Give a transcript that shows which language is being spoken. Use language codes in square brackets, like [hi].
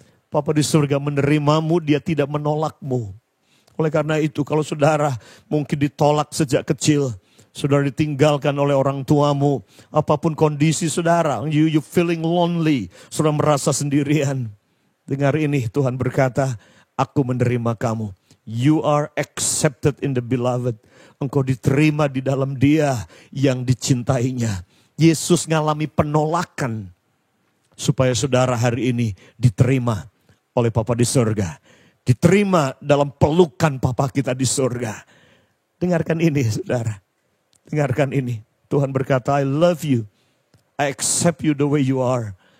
[id] Bapa di surga menerimamu, dia tidak menolakmu. Oleh karena itu kalau saudara mungkin ditolak sejak kecil. Saudara ditinggalkan oleh orang tuamu. Apapun kondisi saudara. [en] You feeling lonely. [id] Saudara merasa sendirian. Dengar ini Tuhan berkata. Aku menerima kamu. [en] You are accepted in the beloved. [id] Engkau diterima di dalam dia yang dicintainya. Yesus ngalami penolakan. Supaya saudara hari ini diterima oleh Bapa di surga. Diterima dalam pelukan Bapa kita di surga. Dengarkan ini saudara. Dengarkan ini. Tuhan berkata, [en] I love you. I accept you the way you are.